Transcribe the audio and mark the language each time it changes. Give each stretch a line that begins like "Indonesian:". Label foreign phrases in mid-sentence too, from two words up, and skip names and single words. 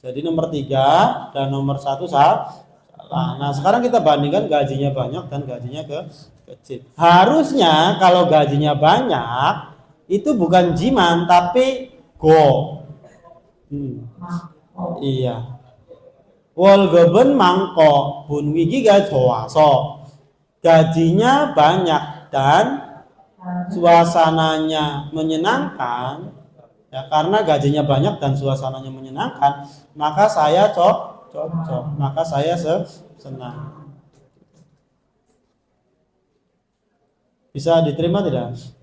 Indonesian: Jadi nomor 3 dan nomor 1 salah. Nah, sekarang kita bandingkan gajinya banyak dan gajinya kecil. Harusnya kalau gajinya banyak itu bukan jiman tapi go. Iya.
Korean: 월급은 많고 분위기가 좋아서.
Indonesian: Gajinya banyak dan suasananya menyenangkan, ya, karena gajinya banyak dan suasananya menyenangkan, maka saya cocok, maka saya senang. Bisa diterima tidak?